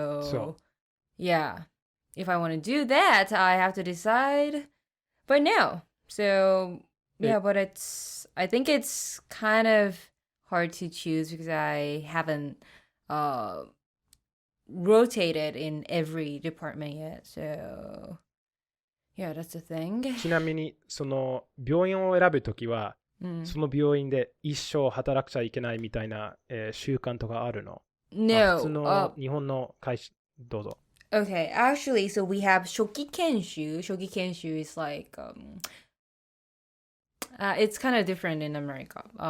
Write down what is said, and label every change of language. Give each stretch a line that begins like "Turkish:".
English: So yeah, if I want to do that, I have to decide by now. So yeah, but I think it's kind of hard to choose because I haven't rotated in every department yet. So yeah, that's the thing.
Japanese: ちなみにその病院を選ぶときは、その病院で一生働くちゃいけないみたいな、習慣とかあるの？
English: No.
Japanese: 普通の日本の会社どうぞ。
English: Okay, actually, so we have 初期研修. 初期研修 is like it's kind of different in America.